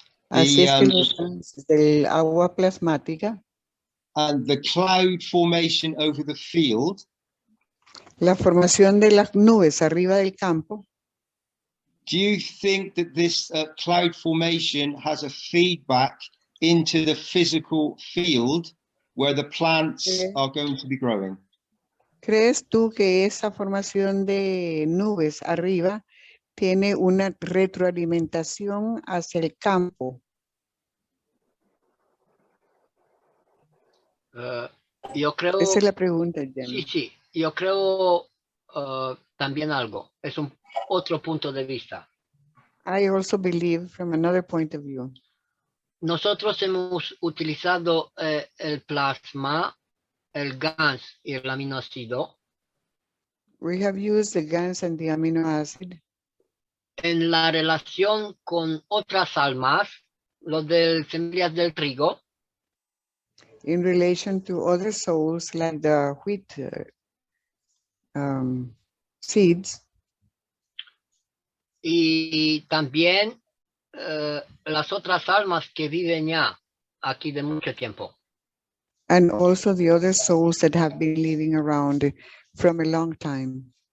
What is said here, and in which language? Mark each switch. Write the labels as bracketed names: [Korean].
[Spanish] Así es que los GANs del agua plasmática, [English] and the cloud formation over the field. [Spanish] La formación de las nubes arriba del campo. [English] Do you think that this cloud formation has a feedback into the physical field where the plants are going to be growing? [Spanish] ¿Crees tú que esa formación de nubes arriba tiene una retroalimentación hacia el campo? Yo creo... Esa es la pregunta, Gianni. Sí, yo creo también algo. Es otro punto de vista. [English] I also believe from another point of view. [Spanish] Nosotros hemos utilizado el plasma, el GANS y el aminoácido. [English] We have used the GANs and the amino acid. [Spanish] En la relación con otras almas, los de semillas del trigo. [English] In relation to other souls like the wheat seeds. [Spanish] Y también las otras almas que viven ya aquí de mucho tiempo. [English] And also the other souls that have been living around from a long time.